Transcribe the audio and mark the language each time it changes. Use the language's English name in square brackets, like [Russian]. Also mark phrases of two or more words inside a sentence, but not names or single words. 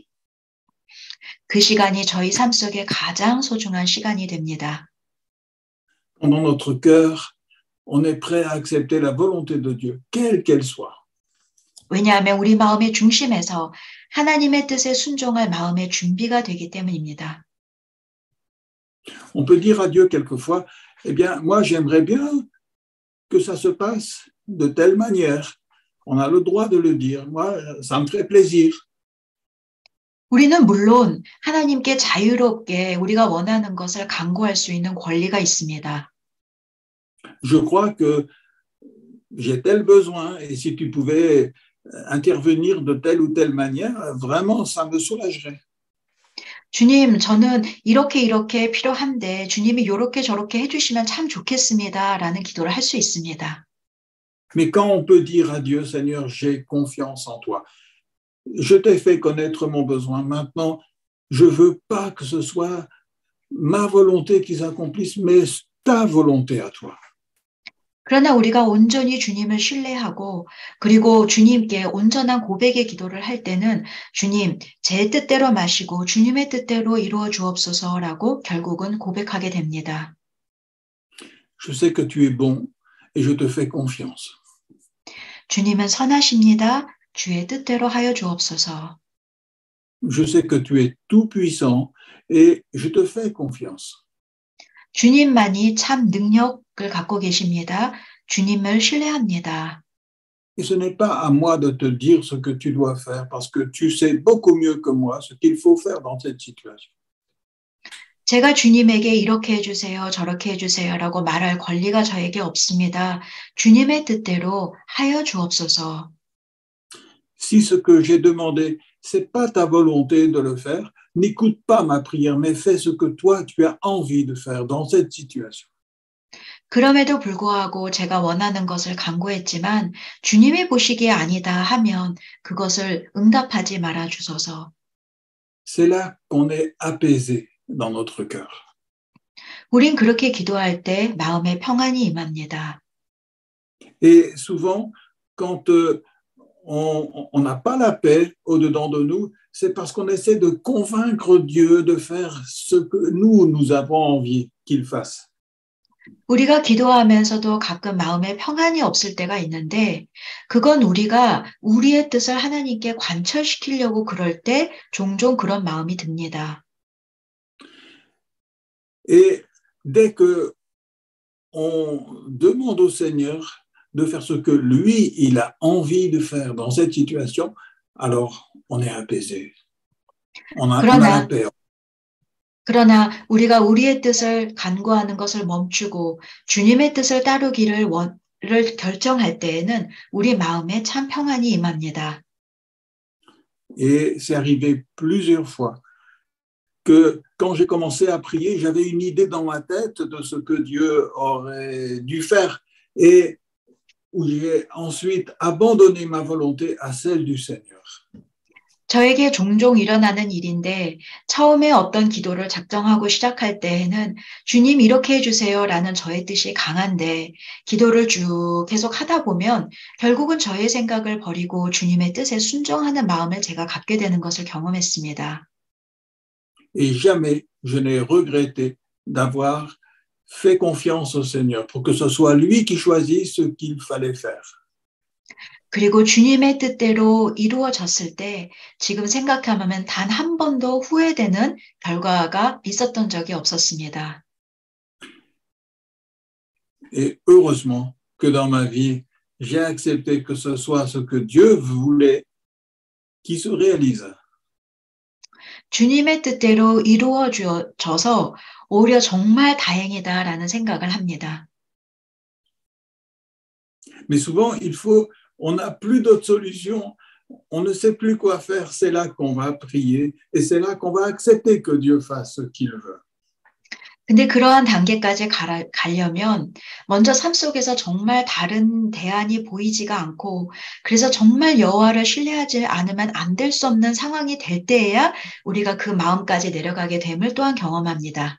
[Korean] 그 시간이 저희 삶 속에 가장 소중한 시간이 됩니다. [French] Dans notre cœur, on est prêt à accepter la volonté de Dieu, quelle qu'elle soit. [Korean] 왜냐하면 우리 마음의 중심에서 하나님의 뜻에 순종할 마음의 준비가 되기 때문입니다. [French] On peut dire à Dieu quelquefois, eh bien, moi j'aimerais bien que ça se passe de telle manière. On a le droit de le dire. Moi, ça me ferait plaisir. [Korean] 우리는 물론 하나님께 자유롭게 우리가 원하는 것을 강구할 수 있는 권리가 있습니다. [French] Je crois que j'ai tel besoin et si tu pouvais intervenir de telle ou telle manière, vraiment, ça me soulagerait. [Korean] 주님, 저는 이렇게 필요한데 주님이 이렇게 저렇게 해주시면 참 좋겠습니다라는 기도를 할 수 있습니다. [French] Mais quand on peut dire à Dieu, Seigneur, j'ai confiance en toi. Je t'ai fait connaître mon besoin. Maintenant, je ne veux pas que ce soit ma volonté qu'ils accomplissent, mais ta volonté à toi. [Korean] 그러나 우리가 온전히 주님을 신뢰하고 그리고 주님께 온전한 고백의 기도를 할 때는 주님, 제 뜻대로 마시고 주님의 뜻대로 이루어 주옵소서라고 결국은 고백하게 됩니다. [French] Je sais que tu es bon et je te fais confiance. [Korean] 주님은 선하십니다. 주의 뜻대로 하여 주옵소서. [French] Je sais que tu es tout-puissant et je te fais confiance. [Korean] 주님만이 참 능력을 갖고 계십니다. 주님을 신뢰합니다. [French] Et ce n'est pas à moi de te dire ce que tu dois faire parce que tu sais beaucoup mieux que moi ce qu'il faut faire dans cette situation. [Korean] 제가 주님에게 이렇게 해주세요, 저렇게 해주세요라고 말할 권리가 저에게 없습니다. 주님의 뜻대로 하여 주옵소서. [French] Si ce que j'ai demandé, c'est pas ta volonté de le faire, n'écoute pas ma prière, mais fais ce que toi, tu as envie de faire dans cette situation. [Korean] 그럼에도 불구하고 제가 원하는 것을 간구했지만 주님이 보시기에 아니다 하면 그것을 응답하지 말아 주소서. [French] C'est là qu'on est apaisé dans notre cœur. [Korean] 우린 그렇게 기도할 때 마음에 평안이 임합니다. [French] Et souvent, quand on n'a pas la paix au-dedans de nous, c'est parce qu'on essaie de convaincre Dieu de faire ce que nous avons envie qu'il fasse. [Korean] 우리가 기도하면서도 가끔 마음에 평안이 없을 때가 있는데 그건 우리가 우리의 뜻을 하나님께 관철시키려고 그럴 때 종종 그런 마음이 듭니다. [French] Et dès que on demande au Seigneur de faire ce que lui, il a envie de faire dans cette situation, alors on est apaisé. On a la paix. [Korean] 그러나 우리가 우리의 뜻을 간구하는 것을 멈추고 주님의 뜻을 따르기를 결정할 때에는 우리 마음에 참 평안이 임합니다. [French] Et c'est arrivé plusieurs fois que quand j'ai commencé à prier, j'avais une idée dans ma tête de ce que Dieu aurait dû faire et où j'ai ensuite abandonné ma volonté à celle du Seigneur. [Korean] 저에게 종종 일어나는 일인데 처음에 어떤 기도를 작정하고 시작할 때에는 주님 이렇게 해주세요라는 저의 뜻이 강한데 기도를 쭉 계속 하다 보면 결국은 저의 생각을 버리고 주님의 뜻에 순종하는 마음을 제가 갖게 되는 것을 경험했습니다. [French] Et jamais je n'ai regretté d'avoir fait confiance au Seigneur pour que ce soit lui qui choisisse ce qu'il fallait faire. [Korean] 그리고 주님의 뜻대로 이루어졌을 때 지금 생각하면 단 한 번도 후회되는 결과가 있었던 적이 없었습니다. [French] Et heureusement que dans ma vie, j'ai accepté que ce soit ce que Dieu voulait qui se réalise. [Korean] 주님의 뜻대로 이루어져서 오히려 정말 다행이다라는 생각을 합니다. [French] Mais souvent, on n'a plus d'autre solution, on ne sait plus quoi faire, c'est là qu'on va prier et c'est là qu'on va accepter que Dieu fasse ce qu'il veut. [Korean] 근데 그러한 단계까지 가려면 먼저 삶 속에서 정말 다른 대안이 보이지가 않고 그래서 정말 여호와를 신뢰하지 않으면 안 될 수 없는 상황이 될 때에야 우리가 그 마음까지 내려가게 됨을 또한 경험합니다.